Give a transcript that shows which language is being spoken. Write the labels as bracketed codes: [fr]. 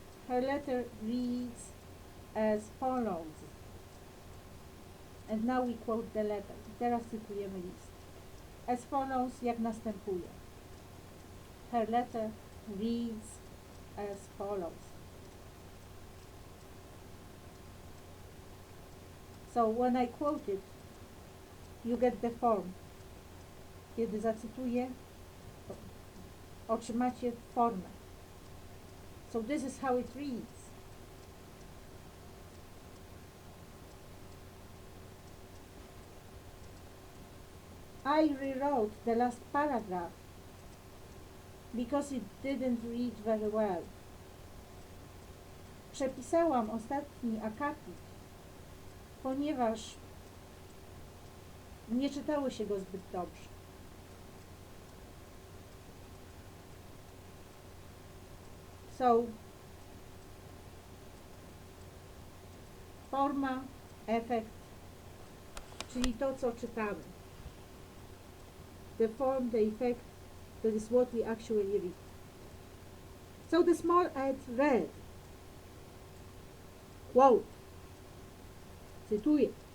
[en] Her letter reads as follows. And now we quote the letter. [pl] I teraz cytujemy list. [en] As follows, [pl] jak następuje. [en] Her letter reads as follows. So when I quote it, you get the form. [pl] Kiedy zacytuję, otrzymacie formę. [en] So this is how it reads. I rewrote the last paragraph because it didn't read very well. [pl] Przepisałam ostatni akapit, ponieważ nie czytało się go zbyt dobrze. So, forma, efekt, czyli to, co czytamy. [en] The form, the effect, that is what we actually read. So the small ad read, quote, [pl] cytuję.